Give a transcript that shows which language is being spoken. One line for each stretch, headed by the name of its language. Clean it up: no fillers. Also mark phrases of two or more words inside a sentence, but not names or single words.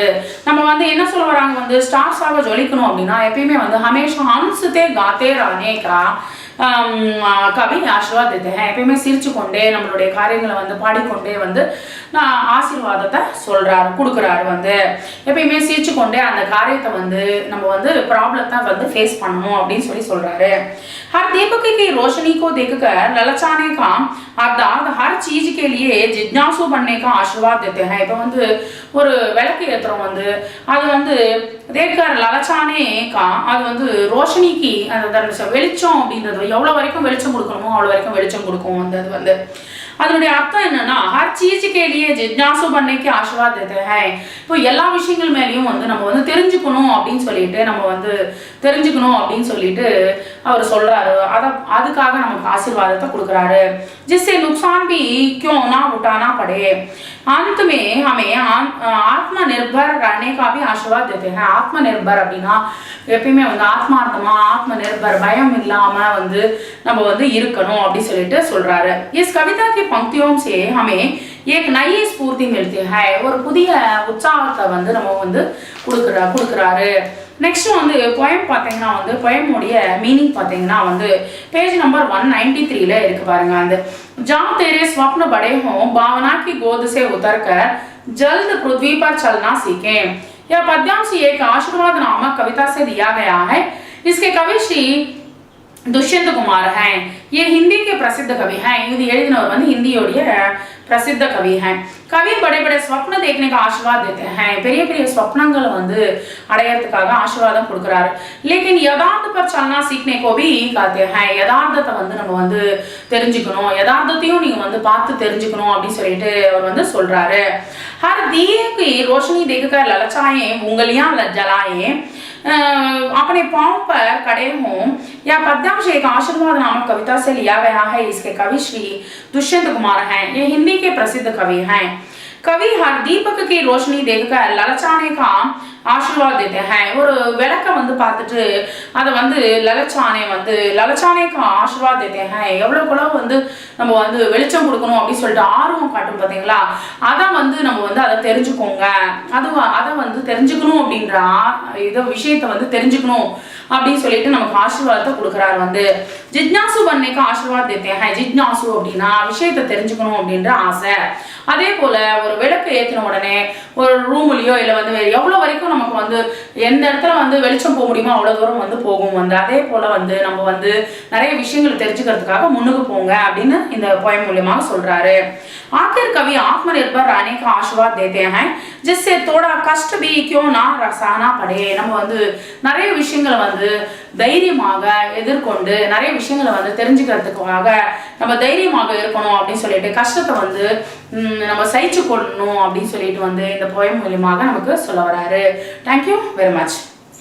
Tamil: நம்ம வந்து என்ன சொல்ல வராங்க வந்து ஸ்டார்ஸாக ஜொலிக்கணும் அப்படின்னா எப்பயுமே வந்து
Hindi: हमेशा हंसते गाते रहने का
Tamil: கவி ஆசீர்வாதத்தை எப்பயுமே சிரிச்சு கொண்டே நம்மளுடைய காரியங்களை வந்து பாடிக்கொண்டே வந்து ஆசீர்வாதத்தை சொல்றாரு, கொடுக்குறாரு வந்து. எப்பயுமே சிரிச்சு கொண்டே அந்த காரியத்தை வந்து நம்ம வந்து ப்ராப்ளத்தை வந்து ஃபேஸ் பண்ணணும் அப்படின்னு சொல்றாரு.
Hindi: हर दीपक की रोशनी को देखकर ललचाने का अर्थात हर चीज के लिए जिज्ञासु बनने का आशीर्वाद देते हैं.
Tamil: இப்போ வந்து ஒரு விளக்கு ஏத்துறோம் வந்து அது வந்து
Hindi: देखकर ललचाने का
Tamil: அது வந்து ரோஷனிக்கு அந்த வெளிச்சம் அப்படின்றது எவ்வளோ வரைக்கும் வெளிச்சம் கொடுக்கணுமோ அவ்வளோ வரைக்கும் வெளிச்சம் கொடுக்கும் வந்து. அது வந்து அதனுடைய அர்த்தம் என்னன்னா
Hindi: हर चीज के लिए जिज्ञासु बनने का आशीर्वाद देते हैं.
Tamil: இப்போ எல்லா விஷயங்கள் மேலேயும் வந்து நம்ம வந்து தெரிஞ்சுக்கணும் அப்படின்னு சொல்லிட்டு நம்ம வந்து தெரிஞ்சுக்கணும் அப்படின்னு சொல்லிட்டு அவர் சொல்றாரு. அதுக்காக நமக்கு ஆசீர்வாதத்தை கொடுக்குறாரு.
Hindi: जिससे नुकसान भी क्यों ना उठाना पड़े, अंत में हमें आत्मनिर्भर रहने का भी आशीर्वाद देते हैं.
Tamil: आत्मनिर्भर அப்படின்னா எப்பயுமே வந்து ஆத்மார்த்தமா ஆத்மநிர்பர் பயம் இல்லாம வந்து நம்ம வந்து இருக்கணும் அப்படி சொல்லிட்டு சொல்றாரு.
Hindi: इस कविता की पंक्तियों से हमें एक नई स्फूर्ति मिलती है.
Tamil: ஒரு புதிய உற்சாகத்தை வந்து நம்ம வந்து கொடுக்குறாரு. நெக்ஸ்ட் வந்து போயம் பார்த்தீங்கன்னா வந்து போயமுடைய மீனிங் பார்த்தீங்கன்னா வந்து
English: page number
Tamil: 193 இருக்கு பாருங்க.
Hindi: அந்த जब तेरे स्वप्न बड़े हों भावना की गोद से उतरकर जल्द पृथ्वी पर चलना सीखें. यह पद्यांश एक आशीर्वाद नामक कविता से दिया गया है. इसके कवि श्री दुष्यंत कुमार हैं. ये हिंदी के प्रसिद्ध कवि हैं.
Tamil: இது எழுதினவர் வந்து हिंदीயோடைய
Hindi: प्रसिद्ध कवि हैं. कवि बड़े बड़े स्वप्न देखने का आशीर्वाद देते हैं.
Tamil: பெரிய பெரிய स्वप्नங்களை வந்து அடையறதுக்காக ஆசீர்வாதம் கொடுக்குறாரு.
Hindi: लेकिन यथार्थ पर चलना सीखने को भी कहते हैं.
Tamil: யதார்த்தத்தை வந்து நம்ம வந்து தெரிஞ்சுக்கணும், யதார்த்தத்தையும் நீங்க வந்து பார்த்து தெரிஞ்சுக்கணும் அப்படின்னு சொல்லிட்டு அவர் வந்து சொல்றாரு.
Hindi: हर दिए की रोशनी देखकर ललचाएं उंगलियां जलाएं अपने पांव पर खड़े हों. यह पद्यांश एक आशीर्वाद नामक कविता से लिया गया है. इसके कवि श्री दुष्यंत कुमार हैं. ये हिंदी के प्रसिद्ध कवि हैं. कवि हर दीपक की रोशनी देखकर ललचाने का आशीर्वाद देते हैं.
Tamil: ஒரு விளக்க வந்து பார்த்துட்டு அதை வந்து
Hindi: ललचाने को आशीर्वाद देते हैं.
Tamil: எவ்வளவுக்குள்ள வந்து நம்ம வந்து வெளிச்சம் கொடுக்கணும் அப்படின்னு சொல்லிட்டு ஆர்வம் காட்டும் பார்த்தீங்களா, அதை வந்து நம்ம வந்து அதை தெரிஞ்சுக்கோங்க, அதை வந்து தெரிஞ்சுக்கணும் அப்படின்ற இதை விஷயத்தை வந்து தெரிஞ்சுக்கணும் அப்படின்னு சொல்லிட்டு நமக்கு ஆசீர்வாதத்தை கொடுக்குறாரு வந்து.
Hindi: जिज्ञासु बनने का आशीर्वाद देते हैं.
Tamil: ஜிஜ்ஞாசு அப்படின்னா விஷயத்தை தெரிஞ்சுக்கணும் அப்படின்ற ஆசை. அதே போல ஒரு விளக்கு ஏற்றின உடனே ஒரு ரூம்லயோ இல்லை வந்து எவ்வளோ வரைக்கும் நமக்கு வந்து எந்த இடத்துல வந்து வெளிச்சம் போக முடியுமோ அவ்வளோ தூரம் வந்து போகும் வந்து. அதே போல வந்து நம்ம வந்து நிறைய விஷயங்கள் தெரிஞ்சுக்கிறதுக்காக முன்னுக்கு போங்க அப்படின்னு இந்த போயம் மூலியமாக சொல்றாரு.
Hindi: आखिर कवि आत्मनिर्भर रहने का आशीर्वाद देते हैं जिससे थोड़ा कष्ट भी क्यों ना सहना पड़े. நம்ம வந்து நிறைய விஷயங்களை வந்து தைரியமாக எதிர்கொண்டு நிறைய விஷயங்களை வந்து தெரிஞ்சுக்கிறதுக்காக நம்ம தைரியமாக இருக்கணும் அப்படின்னு சொல்லிட்டு கஷ்டத்தை வந்து நம்ம சகிச்சு கொள்ளணும் அப்படின்னு சொல்லிட்டு வந்து இந்த போயம் மூலியமாக நமக்கு சொல்ல வராரு.
English: thank you very much.